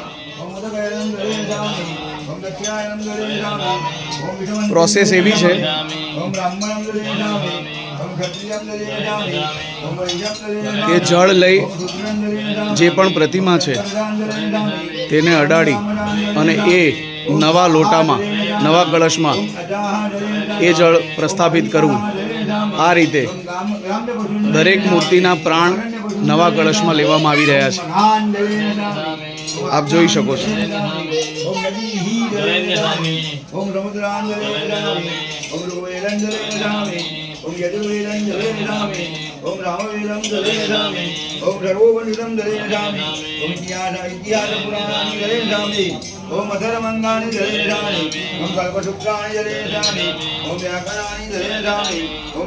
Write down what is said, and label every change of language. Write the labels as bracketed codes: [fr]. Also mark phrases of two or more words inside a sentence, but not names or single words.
[gu] પ્રોસેસ એવી છે કે જળ લઈ જે પણ પ્રતિમા છે તેને અડાડી અને એ નવા લોટામાં, નવા કળશમાં એ જળ પ્રસ્થાપિત કરવું। આ રીતે દરેક મૂર્તિના પ્રાણ નવા કળશમાં લેવામાં આવી રહ્યા છે। આપ જોઈ શકો છો। [sa] ओम यजुर्वेदं जले नमामि ओम रामवेदं जले नमामि ओम सर्वोपनिषदं जले नमामि ओम इतिहास पुराणानि जले नमामि ओम अथर्ववेदानि जले नमामि ओम कल्पसूत्राणि जले नमामि ओम व्याकरणानि जले नमामि ओम